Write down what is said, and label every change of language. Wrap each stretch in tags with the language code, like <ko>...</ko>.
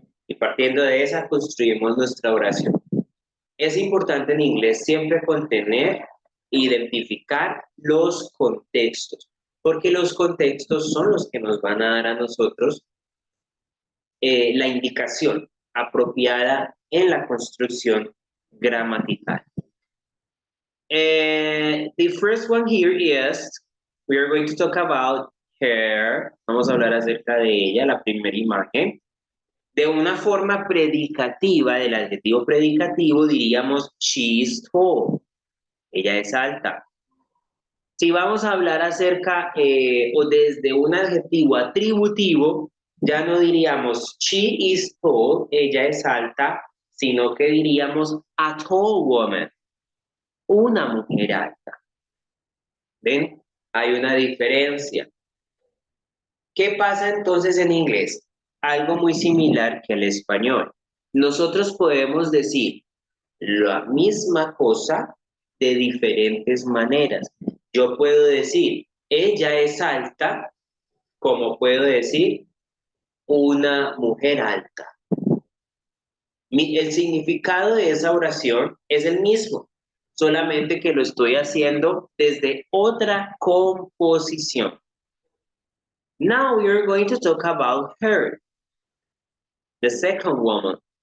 <es>Y partiendo de esa, construimos nuestra oración. Es importante en inglés siempre contener, identificar los contextos, porque los contextos son los que nos van a dar a nosotros la indicación apropiada en la construcción gramatical.</es> <en>The first one here is, we are going to talk about her.</en> <es>Vamos a hablar acerca de ella, la primera imagen. De una forma predicativa, del adjetivo predicativo, diríamos</es> <en>she is tall.</en> <es>Ella es alta. Si vamos a hablar acerca o desde un adjetivo atributivo, ya no diríamos</es> <en>she is tall,</en> <es>ella es alta, sino que diríamos</es> <en>a tall woman,</en> <es>una mujer alta. ¿Ven? Hay una diferencia. ¿Qué pasa entonces en inglés? Algo muy similar que el español. Nosotros podemos decir la misma cosa de diferentes maneras. Yo puedo decir, ella es alta, como puedo decir, una mujer alta. El significado de esa oración es el mismo, solamente que lo estoy haciendo desde otra composición.</es> <en>Now we are going to talk about her, the second woman.</en>